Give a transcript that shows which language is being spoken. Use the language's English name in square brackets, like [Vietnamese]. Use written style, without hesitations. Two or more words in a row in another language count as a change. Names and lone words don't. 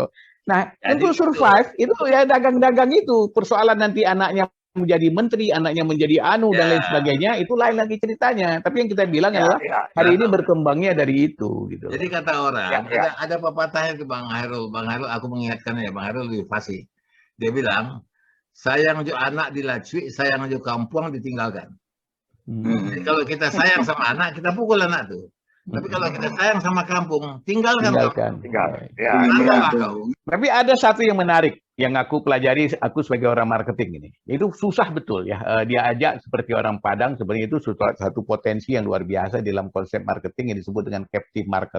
[Indonesian] Nah, untuk survive itu ya dagang-dagang itu. Persoalan nanti anaknya menjadi menteri, anaknya menjadi dan lain sebagainya, itu lain lagi ceritanya. Tapi yang kita bilang adalah hari ini berkembangnya dari itu. Gitu. Jadi kata orang, ada pepatahnya ke Bang Hairul. Bang Hairul, aku mengingatkannya, Bang Hairul lebih fasih. Dia bilang, [Minangkabau] sayang jo anak dilacui, sayang jo kampung ditinggalkan. [Indonesian] Jadi kalau kita sayang sama anak, kita pukul anak tuh. Tapi kalau kita sayang sama kampung, tinggalkan. Tapi ada satu yang menarik yang aku pelajari, aku sebagai orang marketing ini. Itu susah betul ya. Dia ajak seperti orang Padang, sebenarnya itu satu potensi yang luar biasa dalam konsep marketing yang disebut dengan [English] captive market.